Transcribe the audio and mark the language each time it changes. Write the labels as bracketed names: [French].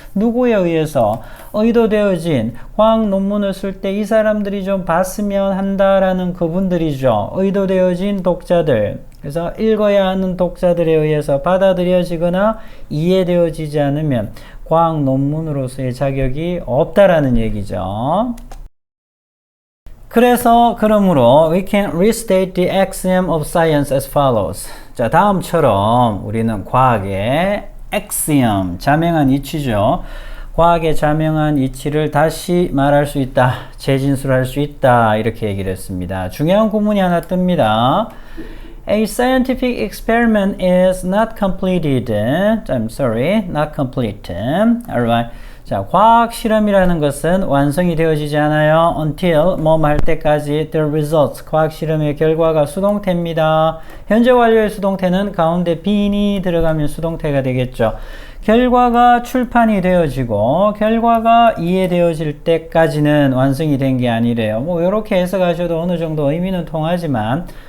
[Korean] 누구에 의해서 의도되어진 과학 논문을 쓸 때 이 사람들이 좀 봤으면 한다라는 그분들이죠. 의도되어진 독자들. 그래서 읽어야 하는 독자들에 의해서 받아들여지거나 이해되어지지 않으면 과학 논문으로서의 자격이 없다라는 얘기죠. 그러므로 [English] we can restate the axiom of science as follows. [Korean] 자, 다음처럼 우리는 과학의 axiom, 자명한 이치죠. 과학의 자명한 이치를 다시 말할 수 있다. 재진술할 수 있다. 이렇게 얘기를 했습니다. 중요한 구문이 하나 뜹니다. [English] A scientific experiment is not completed. I'm sorry, not complete. Alright. [Korean] 자, 과학 실험이라는 것은 완성이 되어지지 않아요. [English] Until [Korean] 뭐뭐 할 때까지 [English] the results, [Korean] 과학 실험의 결과가 수동태입니다. 현재 완료의 수동태는 가운데 being이 들어가면 수동태가 되겠죠. 결과가 출판이 되어지고 결과가 이해되어질 때까지는 완성이 된 게 아니래요. 뭐 이렇게 해석하셔도 어느 정도 의미는 통하지만